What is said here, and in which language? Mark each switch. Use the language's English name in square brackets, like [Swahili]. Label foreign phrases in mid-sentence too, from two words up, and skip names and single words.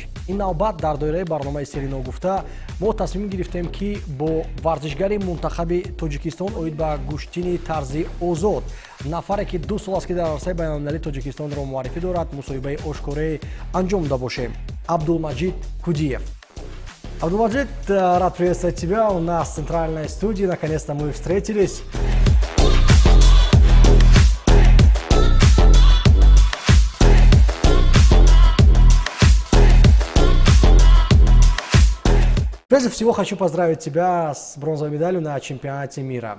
[Tajik] Ин навбат дар доираи барномаи Серино гуфта мо тасмим гирифтем ки бо варзишгари мунтахаби Тоҷикистон оид ба Гӯштини Тарзи Озод, нафаре ки 2 сол аст ки дар арсаи байналмилалии Тоҷикистонро муаррифӣ дорад, мусоҳибаи ошкорае анҷом дода бошем. Абдулмаҷид Кудиев. [Russian] Абдулмаджид, рад приветствовать тебя у нас в центральной студии. Наконец-то мы встретились. Прежде всего хочу поздравить тебя с бронзовой медалью на чемпионате мира.